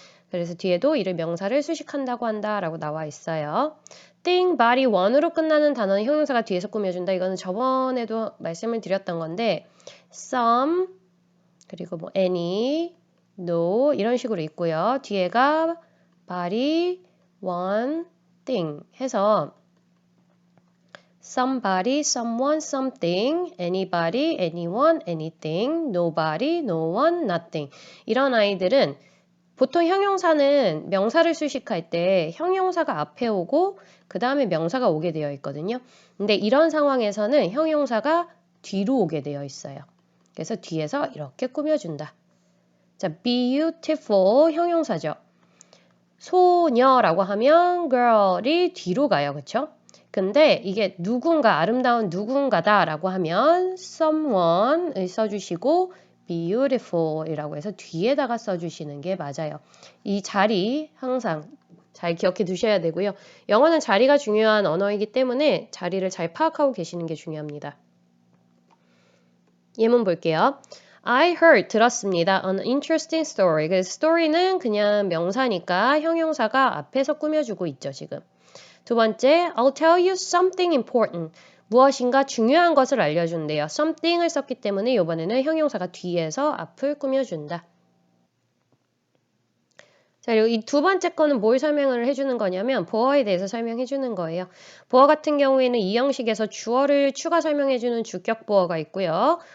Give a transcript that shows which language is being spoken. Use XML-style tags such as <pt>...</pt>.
<ko>그래서 뒤에도 이를 명사를 수식한다고 한다라고 나와 있어요. thing, body, one으로 끝나는 단어는 형용사가 뒤에서 꾸며준다. 이거는 저번에도 말씀을 드렸던 건데 some, 그리고 뭐 any, no 이런 식으로 있고요. 뒤에가</ko> <en>body, one, thing</en> <ko>해서</ko> <en>somebody, someone, something, anybody, anyone, anything, nobody, no one, nothing.</en> <ko>이런 아이들은 보통 형용사는 명사를 수식할 때 형용사가 앞에 오고 그 다음에 명사가 오게 되어 있거든요. 근데 이런 상황에서는 형용사가 뒤로 오게 되어 있어요. 그래서 뒤에서 이렇게 꾸며준다. 자, beautiful 형용사죠. 소녀라고 하면 girl이 뒤로 가요. 그쵸? 근데 이게 누군가, 아름다운 누군가다라고 하면 someone을 써주시고 beautiful이라고 해서 뒤에다가 써주시는 게 맞아요. 이 자리 항상 잘 기억해 두셔야 되고요. 영어는 자리가 중요한 언어이기 때문에 자리를 잘 파악하고 계시는 게 중요합니다. 예문 볼게요.</ko> <en>I heard,</en> <ko>들었습니다.</ko> <en>An interesting story.</en> <ko>그 story는 그냥 명사니까 형용사가 앞에서 꾸며주고 있죠, 지금. 두 번째,</ko> <en>I'll tell you something important.</en> <ko>무엇인가 중요한 것을 알려준대요. something을 썼기 때문에 이번에는 형용사가 뒤에서 앞을 꾸며준다. 자, 그리고 이 두 번째 거는 뭘 설명을 해주는 거냐면 보어에 대해서 설명해주는 거예요. 보어 같은 경우에는 이 형식에서 주어를 추가 설명해주는 주격 보어가 있고요.</ko>